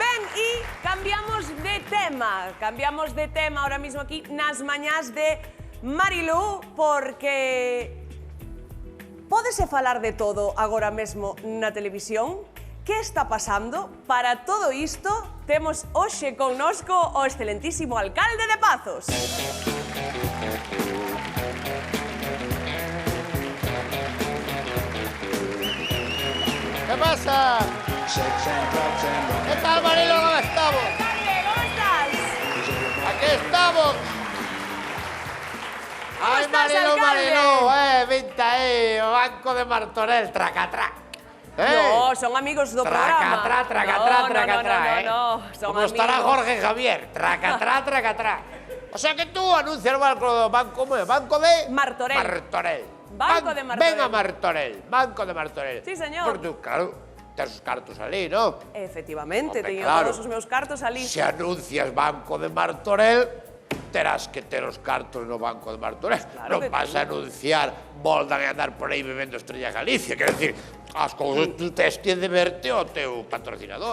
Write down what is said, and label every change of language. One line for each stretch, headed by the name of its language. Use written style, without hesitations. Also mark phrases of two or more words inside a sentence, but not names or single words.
Spanish: Y cambiamos de tema ahora mismo aquí
Galician: nas mañás de Marilú, porque pódese falar de todo agora mesmo na televisión. Que está pasando? Para todo isto, temos hoxe connosco o excelentísimo alcalde de Pazos.
Spanish: ¿Qué pasa? ¿Qué tal, Marilo? ¿Cómo estamos? Alcalde, ¿cómo estás? Aquí estamos. Ay, estás, Marilo, alcalde? Marilo, vente ahí, o Banco de Martorell, tracatrac.
Galician: No, son amigos do programa. Tracatrá, No, son Como amigos.
Spanish: estará Jorge Javier, tracatrá. O sea que tú anuncias o Banco de... Martorell. Martorell. Banco de Martorell. Venga, Martorell, Banco de Martorell. Sí, señor. Porque tú,
Galician: claro, tes os cartos ali, ¿no? Efectivamente,
Spanish: Hombre,
Galician: teño
Spanish: claro.
Galician: todos os meus cartos ali. Se anuncias Banco de Martorell, terás que ter os cartos no Banco de Martorell. Claro que Non vas a anunciar Voldan e andar por aí bebendo Estrella Galicia. Quer decir, as cousas tú tes que deberte ao teu patrocinador.